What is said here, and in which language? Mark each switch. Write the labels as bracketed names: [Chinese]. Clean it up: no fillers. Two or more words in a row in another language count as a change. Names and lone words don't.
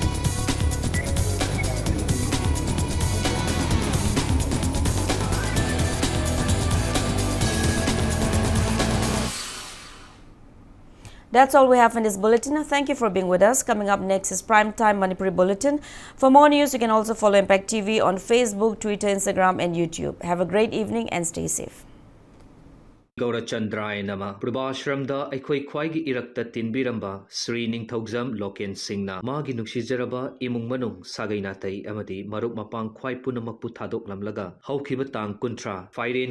[English] That's all we have in this bulletin. Thank you for being with us. Coming up next is Primetime Manipuri Bulletin. For more news, you can also follow Impact TV on Facebook, Twitter, Instagram and YouTube. Have a great evening and stay safe. [Manipuri] Gaurachandrai nama Prabhashramda aikhoi khwaigi irakta tinbiramba Sri Ningthaujam Loken Singna magi nuksijaraba imung manung sagai natai amadi marup mapang khwai punamakpu thadok lamlaga haukiba tang kuntra Fairen